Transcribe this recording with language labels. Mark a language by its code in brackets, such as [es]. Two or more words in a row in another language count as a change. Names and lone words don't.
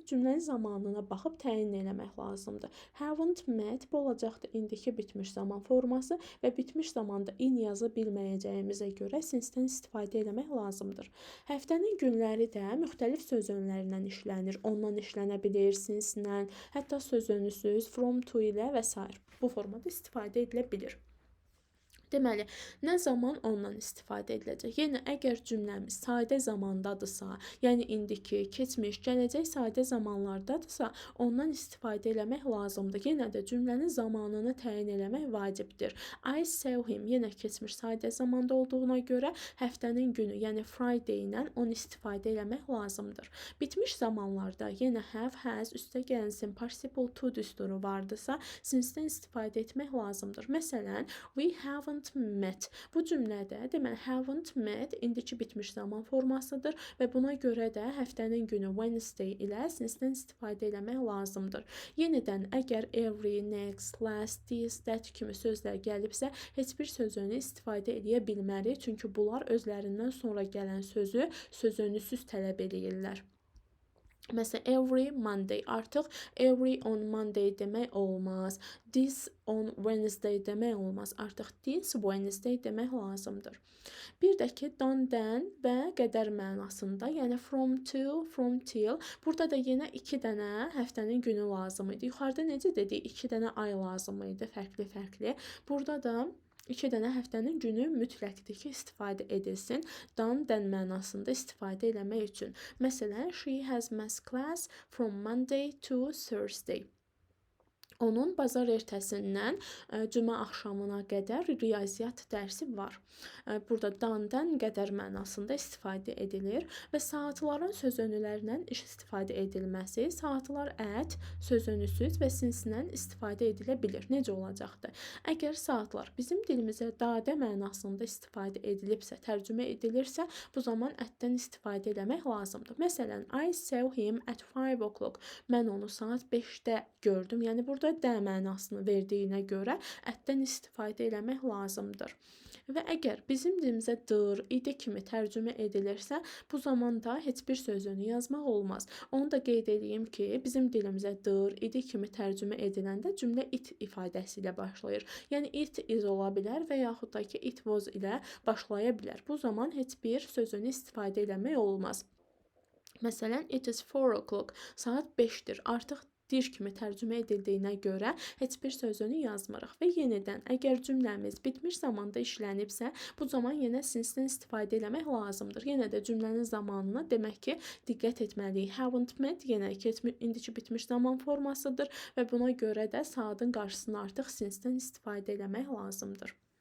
[az] Cümlənin zamanına baxıb təyin etmək lazımdır. [en] Haven't met [az] bu olacaqdır indiki bitmiş zaman forması və bitmiş zamanda in yazı bilməyəcəyimizə görə since-dən istifadə etmək lazımdır. Həftənin günləri də müxtəlif söz önlərindən işlənir. Ondan işlənə bilir, since-dən, hətta söz önüsüz, [en] from, to [az] ilə və s. bu formada istifadə edilə bilir. Deməli, nə zaman ondan istifadə ediləcək? Yəni, əgər cümləmiz sadə zamandadırsa, yəni indiki, keçmiş, gələcək sadə zamanlardadırsa, ondan istifadə etmək lazımdır. Yenə də cümlənin zamanını təyin etmək vacibdir. [en] I saw him, [az] yenə keçmiş sadə zamanda olduğuna görə həftənin günü, yəni Friday ilə onu istifadə etmək lazımdır. Bitmiş zamanlarda yenə [en] have, has, [az] üstə gəlinsin participle to düsturu vardırsa, since-dən istifadə etmək lazımdır. Məsələn, [en] we haven't met. [az] Bu cümlədə deməli [en] haven't met [az] indiki bitmiş zaman formasıdır və buna görə də həftənin günü Wednesday ilə since-dən istifadə etmək lazımdır. Yenidən əgər [en] every, next, last, this, that [az] kimi sözlər gəlibsə, heç bir sözünü istifadə edə bilmərik, çünki bunlar özlərindən sonra gələn sözü sözünüsüz tələb edirlər. Məsələn, [en] every Monday, artıq every on Monday [az] demək olmaz. [en] This on Wednesday [az] demək olmaz. Artıq [en] this Wednesday [az] demək lazımdır. Bir də ki, dan-dən və qədər mənasında, yəni [en] from to, from till. [az] Burada da yenə 2 dənə həftənin günü lazım idi. Yuxarıda necə dedik, 2 dənə ay lazım idi, fərqli-fərqli. Burada da 2 dənə həftənin günü mütləqdir ki, istifadə edilsin. Dan-dən mənasında istifadə etmək üçün. Məsələn, [en] she has math class from Monday to Thursday. [az] Onun bazar ertəsindən cümə axşamına qədər riyaziyyat dərsi var. Burada dan-dən qədər mənasında istifadə edilir və saatların sözönülərindən istifadə edilməsi, saatlar at, sözönüsüz və sinsindən istifadə edilə bilir. Necə olacaqdır? Əgər saatlar bizim dilimizə dadə mənasında istifadə edilibsə, tərcümə edilirsə, bu zaman ətdən istifadə etmək lazımdır. Məsələn, [en] I saw him at 5 o'clock. [az] Mən onu saat 5-də gördüm. Yəni burada də mənasını verdiyinə görə ətdən istifadə etmək lazımdır. Və əgər bizim dilimizə dır, idi kimi tərcümə edilirsə, bu zamanda heç bir sözünü yazmaq olmaz. Onu da qeyd edeyim ki, bizim dilimizə dır, idi kimi tərcümə ediləndə cümlə it ifadəsi ilə başlayır. Yəni [en] it is [az] ola bilər və yaxud da ki [en] it was [az] ilə başlaya bilər. Bu zaman heç bir sözünü istifadə etmək olmaz. Məsələn, [en] it is 4 o'clock, [az] saat 5-dir. Artıq dir kimi tərcümə edildiyinə görə heç bir sözünü yazmırıq. Və yenidən, əgər cümləmiz bitmiş zamanda işlənibsə, bu zaman yenə since-dən istifadə etmək lazımdır. Yenə də cümlənin zamanına demək ki, diqqət etməliyik. [en] Haven't met [az] yenə indiki bitmiş zaman formasıdır və buna görə də saatın qarşısına artıq since-dən istifadə etmək lazımdır.